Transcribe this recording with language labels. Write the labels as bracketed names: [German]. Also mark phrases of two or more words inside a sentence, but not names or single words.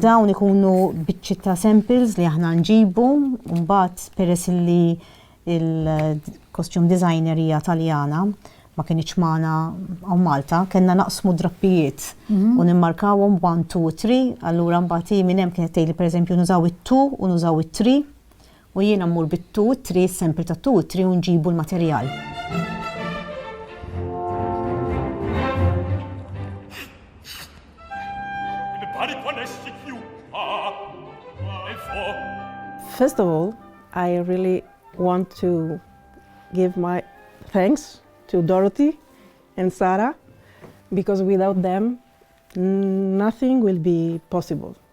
[Maltese] Dawn ikunu biċċi ta' samples li aħna nġibu, mbagħad peress li il- [English] costume designer [Maltese] hija Taljana ma kienx magħna hawn Malta, kellna naqsmu drappijiet u nimmarkawhom 1, 2, 3, allura mbagħad minn hemm kienet tgħidli pereżempju nużaw it-2 u nużaw it-3 u jiena mmur bit-2 u 3 sempli ta' 2 u 3 u nġibu l-materjal. [English] First of all, I really want to give my thanks to Dorothy and Sarah, because without them, nothing will be possible.